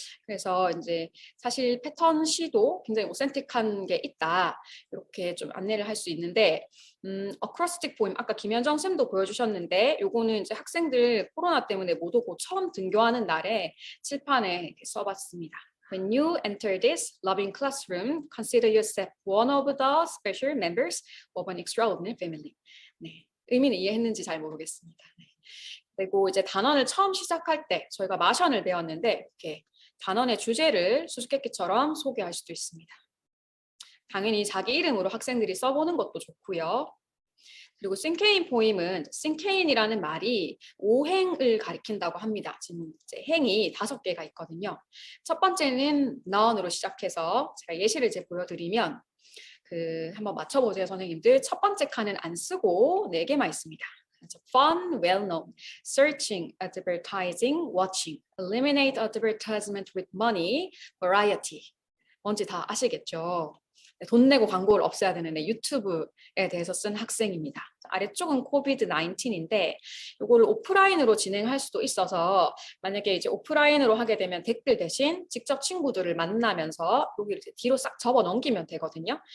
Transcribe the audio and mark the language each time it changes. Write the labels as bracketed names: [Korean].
[Korean] 그래서 이제 사실 패턴 시도 굉장히 오센틱한 게 있다 이렇게 좀 안내를 할 수 있는데 어크로스틱 포임 아까 김현정 쌤도 보여주셨는데 요거는 이제 학생들 코로나 때문에 못 오고 처음 등교하는 날에 칠판에 이렇게 써봤습니다. [English] When you enter this loving classroom, consider yourself one of the special members of an extraordinary family. [Korean] 네, 의미는 이해했는지 잘 모르겠습니다. 네. 그리고 이제 단원을 처음 시작할 때 저희가 마션을 배웠는데 이렇게 단원의 주제를 수수께끼처럼 소개할 수도 있습니다. 당연히 자기 이름으로 학생들이 써보는 것도 좋고요. 그리고 싱케인 포임은 싱케인이라는 말이 오행을 가리킨다고 합니다. 지금 이제 행이 5개가 있거든요. 첫 번째는 noun으로 시작해서 제가 예시를 이제 보여드리면 한번 맞춰보세요, 선생님들. 첫 번째 칸은 안 쓰고 4개만 있습니다. [English] Fun, well-known, searching, advertising, watching, eliminate advertisement with money, variety. [Korean] 뭔지 다 아시겠죠? 돈 내고 광고를 없애야 되는 유튜브에 대해서 쓴 학생입니다. 아래쪽은 코비드-19인데 이거를 오프라인으로 진행할 수도 있어서 만약에 이제 오프라인으로 하게 되면 댓글 대신 직접 친구들을 만나면서 여기를 뒤로 싹 접어 넘기면 되거든요.